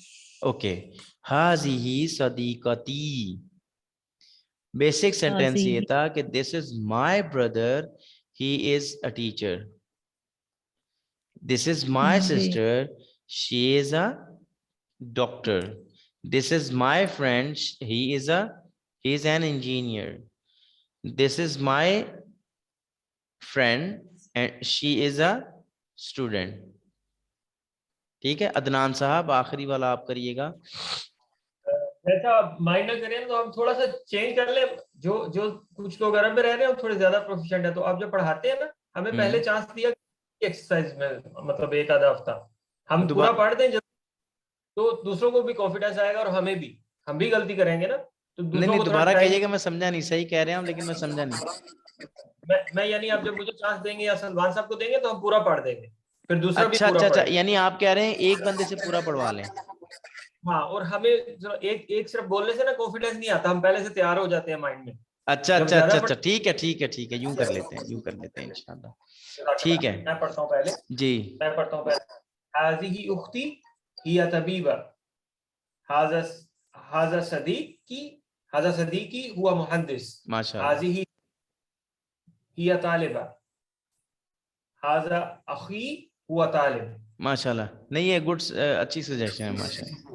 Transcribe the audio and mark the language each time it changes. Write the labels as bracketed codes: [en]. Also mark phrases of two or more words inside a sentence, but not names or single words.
[ur] اوکے حاضی صدیقتی. [en] basic sentence [ur] یہ تھا کہ [en] This is my brother, he is a teacher. This is my sister, she is a doctor. This is my friend, he is an engineer. This is my friend, she is a student. [ur] ٹھیک ہے عدنان صاحب آخری والا آپ کریے گا. ایسا مائنڈ نہ کریں تو ہم تھوڑا سا چینج کر لیں. جو کچھ لوگ عرب میں رہ رہے ہیں تھوڑے زیادہ پروفیشنٹ ہیں, تو آپ جو پڑھاتے ہیں نا ہمیں پہلے چانس دیا ایکسرسائز میں, مطلب 1 آدھا ہفتہ ہم پورا پڑھ دیں, تو دوسروں کو بھی کانفیڈنس آئے گا اور ہمیں بھی, ہم بھی غلطی کریں گے نا, तो نہیں दूसरों نہیں کو تھوڑا دوبارہ time- کہیے گا, میں سمجھا نہیں, صحیح کہہ رہے ہیں لیکن میں سمجھا نہیں. میں یعنی آپ جب مجھے چانس دیں گے یا سلمان صاحب کو دیں گے تو ہم پورا پڑھ دیں گے, پھر دوسرا بھی اچھا پورا اچھا اچھا, پڑھے. یعنی آپ کہہ رہے ہیں ایک بندے سے پورا پڑھوا لیں. ہاں, اور ہمیں ایک صرف بولنے سے نا کانفیڈنس نہیں آتا, ہم پہلے سے تیار ہو جاتے ہیں مائنڈ میں. اچھا جب اچھا زیادہ اچھا اچھا, ٹھیک ہے ٹھیک ہے ٹھیک ہے, یوں کر لیتے ہیں [ar] انشاءاللہ. [ur] ٹھیک ہے میں پڑھتا ہوں پہلے, جی. میں پڑھتا ہوں پہلے. [ar] هذه اختي هي طبيبة, هذا صديقي هو مهندس, ماشاء اللہ هذه هي طالبة, هذا اخي هو طالب. ماشاء اللہ, [ur] نہیں یہ گڈ, اچھی سجیشن ہے [ar] ماشاء اللہ.